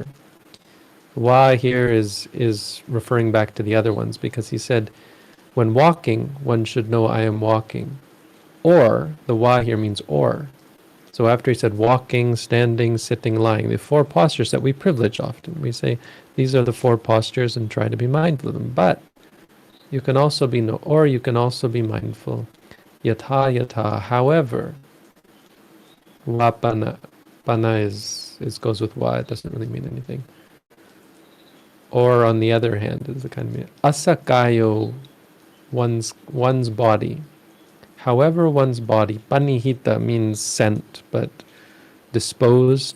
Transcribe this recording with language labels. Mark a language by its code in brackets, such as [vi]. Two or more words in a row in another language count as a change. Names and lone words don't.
[en] Wa here is referring back to the other ones, because he said when walking, one should know I am walking. Or, the wa here means or. So after he said walking, standing, sitting, lying, the four postures that we privilege often. We say these are the four postures and try to be mindful of them. But you can also be you can also be mindful. [pi] Yatha yatha, however. Wa pana. [en] Pana goes with wa, it doesn't really mean anything. Or on the other hand, is the kind of asakayo, one's body. However one's body, panihita means sent, but disposed.